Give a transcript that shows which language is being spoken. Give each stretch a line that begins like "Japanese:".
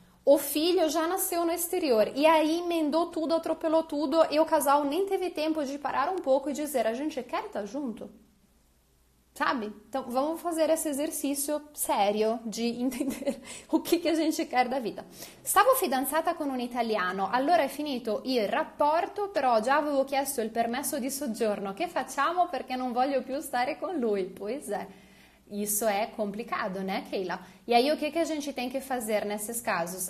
Portuguese: O filho já nasceu no exterior. E aí, emendou tudo, atropelou tudo. E o casal nem teve tempo de parar um pouco e dizer, a gente quer estar junto? Sabe? Então, vamos fazer esse exercício sério de entender o que a gente quer da vida.
Italian: Stavo fidanzata con un italiano, allora è finito il rapporto, però già avevo chiesto il permesso di soggiorno. Che facciamo perché non voglio più stare con lui?
Portuguese: Pois é. Isso é complicado, né, Keila? E aí, o que a gente tem que fazer nesses casos?